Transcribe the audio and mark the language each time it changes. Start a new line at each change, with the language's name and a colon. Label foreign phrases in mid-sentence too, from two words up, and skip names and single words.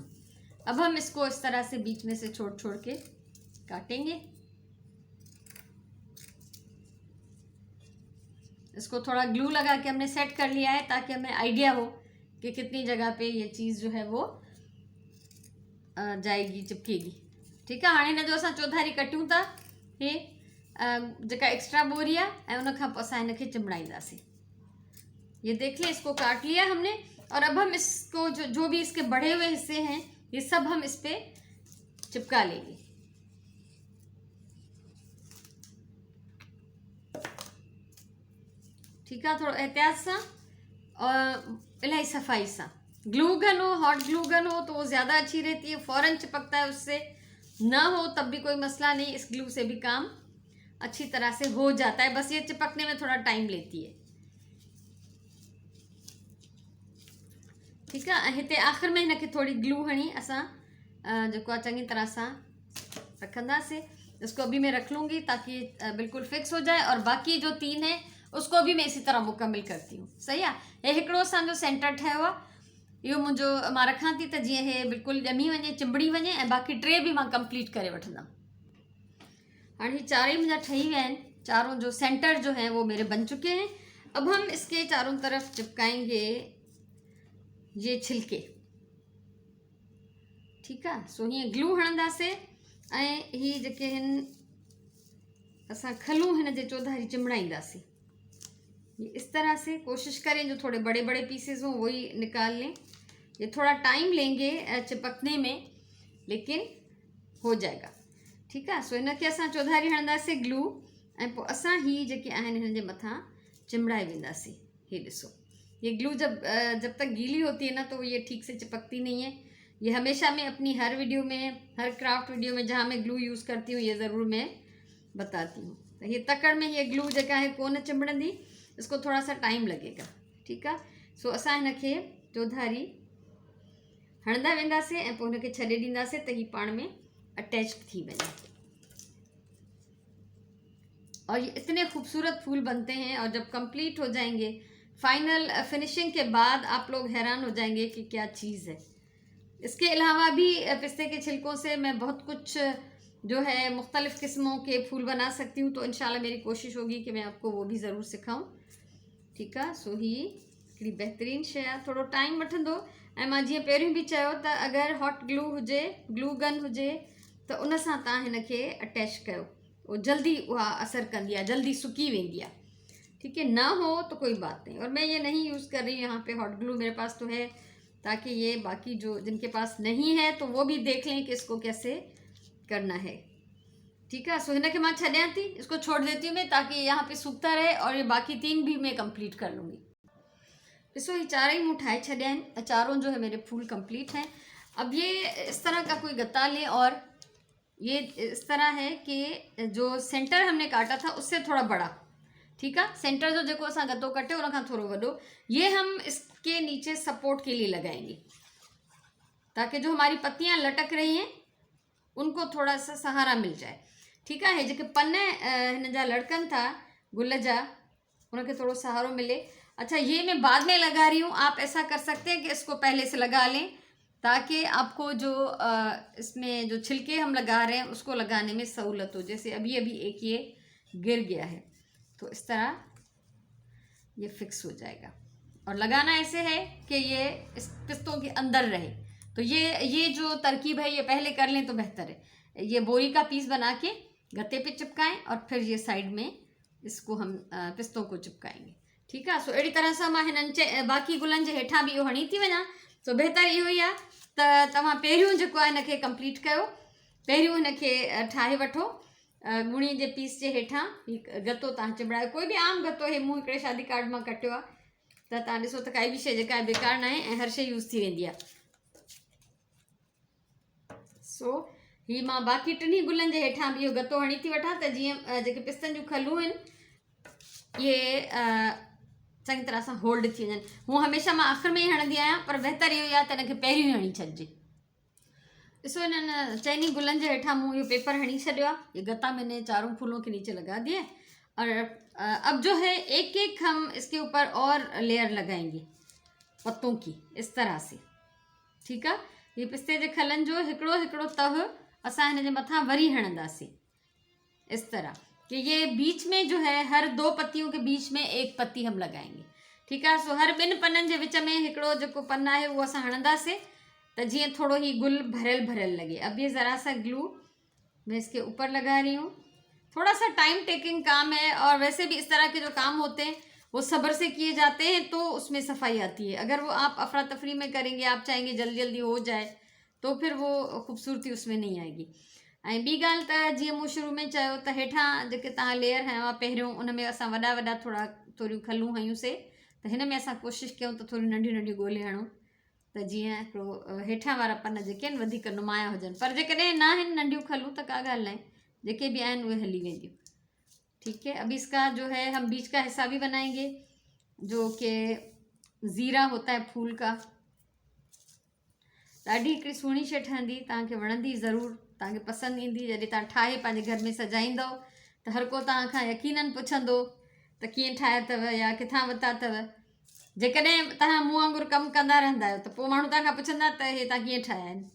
Hindi: अब हम इसको इस तरह से बीच में से छोड़ छोड़ के काटेंगे। इसको थोड़ा ग्लू लगा के हमने सेट कर लिया है ताकि हमें आइडिया हो कि कितनी जगह पे ये चीज़ जो है वो जाएगी, चिपकेगी, ठीक है।
Sindhi: हाँ हिन जो असां चौधारी कटियूं था, हे जेका एक्स्ट्रा बोरी आहे, ऐं उन खां पोइ असां हिनखे चिंबड़ाईंदासीं।
Hindi: ये देखिए इसको काट लिया हमने, और अब हम इसको जो भी इसके बढ़े हुए हिस्से हैं ये सब हम इस पे चिपका लेंगे, ठीक है।
Sindhi: थोड़ा एहतियात सां और इलाही सफाई सां।
Hindi: ग्लू गन हो, हॉट ग्लू गन हो तो वो ज़्यादा अच्छी रहती है, फ़ौरन चिपकता है उससे। ना हो तब भी कोई मसला नहीं, इस ग्लू से भी काम अच्छी तरह से हो जाता है। बस ये चिपकने में थोड़ा टाइम लेती है। ठीक है,
Sindhi: हिते आख़िर में हिनखे थोड़ी ग्लू हणी असां जेको आहे चङी तरह सां रखंदासीं।
Hindi: इसको अभी मैं रख लूँगी ताकि बिल्कुल फिक्स हो जाए, और बाकी जो 3 है उसको भी मैं इसी तरह मुकम्मल करती हूँ।
Sindhi: सही आहे। हे हिकिड़ो असांजो सेंटर ठहियो आहे, इहो मुंहिंजो मां रखां थी त जीअं हे बिल्कुलु ॼमी वञे, चिंबड़ी वञे, ऐं बाक़ी 3 भी मां कंप्लीट करे वठंदमि। हाणे ही चार ही मुंहिंजा ठही विया आहिनि।
Hindi: चारों जो सेंटर जो है वो मेरे बन चुके हैं। अब हम इसके चारों तरफ चिपकाएंगे ये छिलके। ठीक है,
Sindhi: सो हीअं ग्लू हणंदासीं ऐं ही जेके आहिनि असां खलूं हिन जे चौधारी चिमड़ाईंदासीं।
Hindi: ये इस तरह से कोशिश करें जो थोड़े बड़े बड़े पीसेस हों वही निकाल लें। ये थोड़ा टाइम लेंगे चिपकने में, लेकिन हो जाएगा। ठीक है,
Sindhi: सो इनखे असां चौधारी हणंदासीं ग्लू, ऐं पोइ असां ही जेके आहिनि हिन जे मथां चिमड़ाए वेंदासीं। ये ॾिसो,
Hindi: ये ग्लू जब तक गीली होती है ना तो ये ठीक से चिपकती नहीं है। ये हमेशा मैं अपनी हर वीडियो में, हर क्राफ्ट वीडियो में जहाँ मैं ग्लू यूज़ करती हूँ ये ज़रूर मैं बताती हूँ।
Sindhi: तो ये तकड़ में ये ग्लू जेका है कोन चिमड़ंदी,
Hindi: इसको थोड़ा सा टाइम लगेगा। ठीक है,
Sindhi: सो असां हिनखे चौधारी हणंदा वेंदासीं ऐं पोइ हिनखे छॾे ॾींदासीं त ही पाण में अटैच थी वञे।
Hindi: और ये इतने खूबसूरत फूल बनते हैं, और जब कंप्लीट हो जाएंगे फाइनल फिनिशिंग के बाद आप लोग हैरान हो जाएंगे कि क्या चीज़ है। इसके अलावा भी पिस्ते के छिलकों से मैं बहुत कुछ जो है मुख्तलिफ़ किस्मों के फूल बना सकती हूँ, तो इंशाल्लाह मेरी कोशिश होगी कि मैं आपको वो भी ज़रूर सिखाऊं। ठीक है,
Sindhi: सो ही हिकिड़ी बहितरीनु शइ आहे। थोरो टाइम वठंदो, ऐं मां जीअं पहिरियों बि चयो त अगरि हॉट ग्लू हुजे, ग्लू गन हुजे, त उन सां तव्हां हिनखे अटैच कयो, वो जल्दी उहा असर कंदी आहे, जल्दी सुकी वेंदी आहे।
Hindi: ठीक है, ना हो तो कोई बात नहीं। और मैं ये नहीं यूज़ कर रही हूँ यहाँ पे हॉट ग्लू, मेरे पास तो है, ताकि ये बाकी जो जिनके पास नहीं है तो वो भी देख लें कि इसको कैसे करना है। ठीक है,
Sindhi: सो हिनखे मां छॾियां थी,
Hindi: इसको छोड़ देती हूँ मैं ताकि यहाँ पे सूखता रहे, और ये बाकी 3 भी मैं कंप्लीट कर लूँगी।
Sindhi: ॾिसो, ये चार ही मूँ ठाहे छॾिया आहिनि,
Hindi: चारों जो है मेरे फूल कंप्लीट हैं। अब ये इस तरह का कोई गत्ता लें, और ये इस तरह है कि जो सेंटर हमने काटा था उससे थोड़ा बड़ा। ठीक है,
Sindhi: सेंटर जो जेको असां गत्तो कटे उन खां थोड़ो वॾो,
Hindi: ये हम इसके नीचे सपोर्ट के लिए लगाएंगे, ताकि जो हमारी पत्तियां लटक रही हैं उनको थोड़ा सा सहारा मिल जाए। ठीक है,
Sindhi: जेके पन हिन जा लड़कन था गुल जा, उनके थोड़ो सहारो मिले।
Hindi: अच्छा, ये मैं बाद में लगा रही हूँ, आप ऐसा कर सकते हैं कि इसको पहले से लगा लें, ताकि आपको जो इसमें जो छिलके हम लगा रहे हैं उसको लगाने में सहूलत हो। जैसे अभी अभी एक ये गिर गया है, तो इस तरह ये फिक्स हो जाएगा। और लगाना ऐसे है कि ये इस पिस्तों के अंदर रहे। तो ये जो तरकीब है ये पहले कर लें तो बेहतर है। ये बोरी का पीस बना के गत्ते पे चिपकाएं, और फिर ये साइड में इसको हम पिस्तों को चिपकाएंगे। ठीक है,
Sindhi: सो अड़ी तरह से मां हिननि बाकी गुलन जे हेठां भी इहो हणी थी वञा। तो बेहतर इहो ई आहे त तव्हां पहिरियों जेको आहे हिनखे कंप्लीट कयो, पहिरियों हिनखे ठाहे वठो। गुणी जे पीस जे हेठां गत्तो तव्हां चिमड़ायो, कोई बि आम गत्तो। हे मूं हिकिड़े शादी कार्ड मां कटियो आहे, त तव्हां ॾिसो त काई बि शइ जेका आहे बेकार न आहे, ऐं हर शइ यूज़ थी वेंदी आहे। सो ही मां बाक़ी 3 गुलनि जे हेठां बि इहो गत्तो हणी थी वठां, त जीअं जेके पिस्तनि जूं खलूं आहिनि ये चङी तरह सां होल्ड थी वञनि। हूअं हमेशह मां आख़िर में ई हणंदी आहियां, पर बहितर इहो ई आहे त हिनखे पहिरियों ई हणी छॾिजे। ॾिसो, हिननि चइनी गुलनि जे हेठां मूं इहो पेपर हणी छॾियो आहे।
Hindi: ये गत्ता मैंने चारों फूलों के नीचे लगा दिए, और अब जो है एक एक हम इसके ऊपर और लेयर लगाएंगे पत्तों की, इस तरह से। ठीक है,
Sindhi: ये पिस्ते जे खलन जो हिकिड़ो हिकिड़ो तह असां हिन जे मथां वरी हणंदासीं,
Hindi: इस तरह कि ये बीच में जो है हर 2 पत्तियों के बीच में एक पत्ती हम लगाएंगे। ठीक है,
Sindhi: सो हर 2 पन्ननि जे विच में हिकिड़ो जेको पन आहे वो असां हणंदासीं, त जीअं थोड़ो ही गुल भरियल भरियल लगे।
Hindi: अब ये ज़रा सा ग्लू मैं इसके ऊपर लगा रही हूँ। थोड़ा सा टाइम टेकिंग काम है, और वैसे भी इस तरह के जो काम होते हैं वो सब्र से किए जाते हैं, तो उसमें सफाई आती है। अगर वो आप अफरा तफरी में करेंगे, आप चाहेंगे जल्दी जल्दी हो जाए, तो फिर वो खूबसूरती उसमें नहीं आएगी।
Sindhi: ऐं ॿी ॻाल्हि त जीअं मूं शुरू में चयो त हेठां जेके तव्हां लेयर हयो आहे पहिरियों, उन में असां वॾा वॾा थोरियूं खलूं हयूंसीं, त हिन में असां कोशिशि कयूं त थोरियूं नंढियूं नंढियूं ॻोल्हे हणूं, त जीअं हिकिड़ो हेठां वारा पन जेके आहिनि वधीक नुमाया हुजनि। पर जेकॾहिं न आहिनि नंढियूं खलूं त का ॻाल्हि न आहे, जेके बि आहिनि उहे हली वेंदियूं।
Hindi: ठीक है, अभी इसका जो है हम बीच का हिस्सा भी बनाएंगे जो कि ज़ीरा होता है फूल का।
Sindhi: ॾाढी हिकिड़ी सुहिणी शइ ठहंदी, तव्हांखे वणंदी ज़रूरु, तव्हांखे पसंदि ईंदी। जॾहिं तव्हां ठाहे पंहिंजे घर में सजाईंदव त हर को तव्हां खां यकीनन पुछंदो त कीअं ठाहिया अथव या किथां वरिता अथव। जेकॾहिं तव्हां मूं वांगुरु कमु कंदा रहंदा आहियो त पोइ माण्हू तव्हां खां पुछंदा त हे तव्हां कीअं ठाहिया आहिनि।